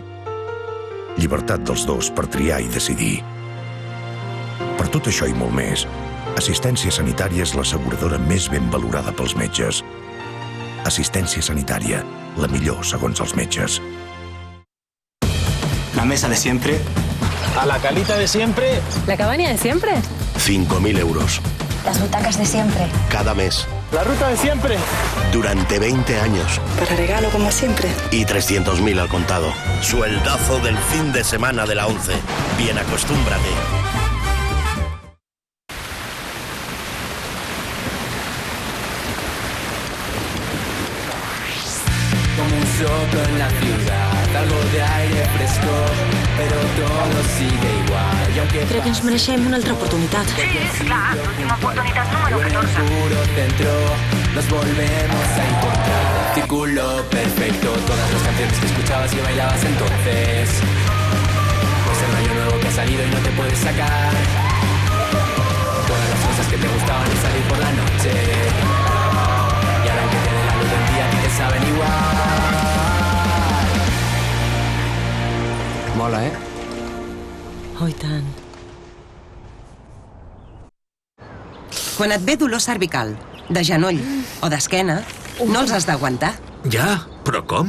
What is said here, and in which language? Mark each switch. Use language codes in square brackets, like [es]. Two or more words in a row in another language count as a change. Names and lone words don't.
[ca] Llibertat dels dos per triar i decidir. Per tot això i molt més, Assistència Sanitària és l'asseguradora més ben valorada pels metges. Assistència Sanitària, la millor segons els metges. [es] La mesa de siempre. A la calita de siempre. La cabaña de siempre. 5.000 euros. Las butacas de siempre. Cada mes. La ruta de siempre. Durante 20 años. Para regalo como siempre. Y 300.000 al contado. Sueldazo del fin de semana de la 11. Bien, acostúmbrate. Comenzó con la ciudad, algo de aire fresco, pero todo sigue igual. Y aunque [ca] Crec que ens mereixem una altra oportunitat. Sí, clar, l'última oportunitat número 14. [es] puro centro, nos volvemos a encontrar. Círculo perfecto, todas las canciones que escuchabas y bailabas entonces. Pues el rollo nuevo que ha salido y no te puedes sacar. Todas las cosas que te gustaban y salir por la noche. Y ahora que te dé la luz del día, a ti te saben igual. Mola, eh? [ca] Oh, i tant. Quan et ve dolor cervical, de genoll o d'esquena, no els has d'aguantar. Ja, però com?